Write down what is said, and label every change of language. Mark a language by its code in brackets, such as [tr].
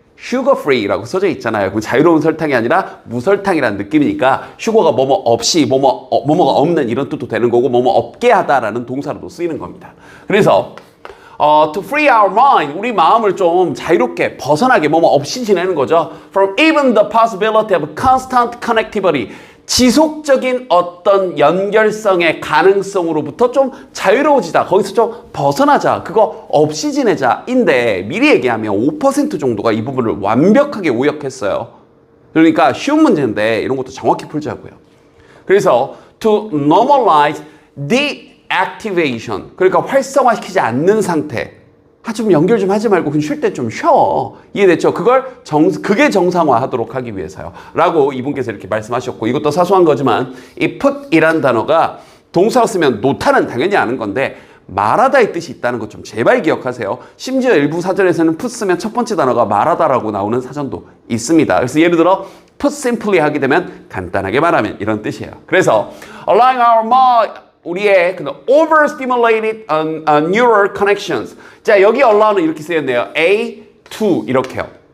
[ko] sugar free라고 써져 있잖아요. 그럼 자유로운 설탕이 아니라 무설탕이라는 느낌이니까 슈거가 뭐뭐 없이 뭐뭐가 없는 이런 뜻도 되는 거고 뭐뭐 없게 하다라는 동사로도 쓰이는 겁니다. 그래서 [en] to free our mind, [ko] 우리 마음을 좀 자유롭게 벗어나게 뭐뭐 없이 지내는 거죠. [en] From even the possibility of constant connectivity, [ko] 지속적인 어떤 연결성의 가능성으로부터 좀 자유로워지자. 거기서 좀 벗어나자. 그거 없이 지내자. 인데 미리 얘기하면 5% 정도가 이 부분을 완벽하게 오역했어요. 그러니까 쉬운 문제인데 이런 것도 정확히 풀자고요. 그래서 [en] to normalize deactivation, [ko] 그러니까 활성화시키지 않는 상태. 좀 연결 좀 하지 말고 그냥 쉴 때 좀 쉬어. 이해됐죠? 그게 정상화하도록 하기 위해서요. 라고 이분께서 이렇게 말씀하셨고, 이것도 사소한 거지만 이 put이란 단어가 동사로 쓰면 노타는 당연히 아는 건데 말하다의 뜻이 있다는 것 좀 제발 기억하세요. 심지어 일부 사전에서는 put 쓰면 첫 번째 단어가 말하다라고 나오는 사전도 있습니다. 그래서 예를 들어 [en] put simply [ko] 하게 되면 간단하게 말하면 이런 뜻이에요. 그래서 [en] allowing our mind, [ko] 우리의 [en] overstimulated neural connections. [ko] 자, 여기 allow는 이렇게 쓰였네요. A, to 이렇게요.